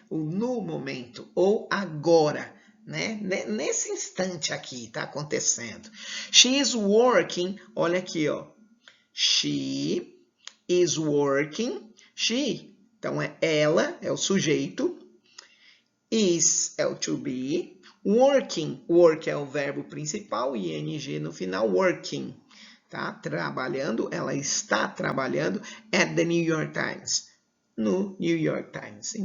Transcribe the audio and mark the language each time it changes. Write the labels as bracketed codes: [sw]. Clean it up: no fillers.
[pt] O no momento, ou agora, né? Nesse instante aqui tá acontecendo. [en] She is working, [pt] olha aqui, ó. [en] She is working, [pt] she, então é ela, é o sujeito, is é o to be, working, work é o verbo principal, ing no final, working, tá? Trabalhando, ela está trabalhando at the New York Times, no New York Times.